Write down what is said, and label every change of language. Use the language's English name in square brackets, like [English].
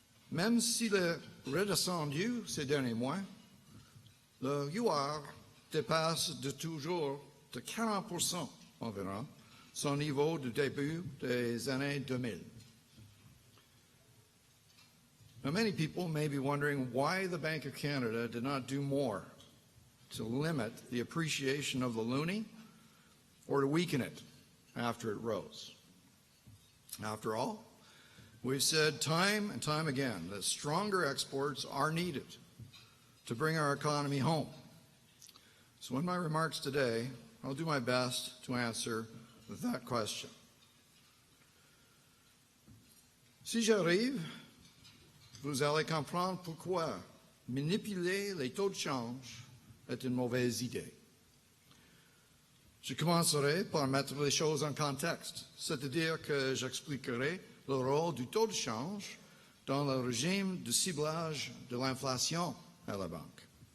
[French] Même s'il est redescendu ces derniers mois, le huard dépasse de toujours de 40% environ son niveau du début des années 2000. [English] Now, many people may be wondering why the Bank of Canada did not do more to limit the appreciation of the loonie or to weaken it after it rose. After all, we've said time and time again that stronger exports are needed to bring our economy home. So in my remarks today, I'll do my best to answer that question. [French] Si j'arrive, vous allez comprendre pourquoi manipuler les taux de change est une mauvaise idée. Je commencerai par mettre les choses en contexte, c'est-à-dire que j'expliquerai le rôle du taux de change dans le régime de ciblage de l'inflation à la banque.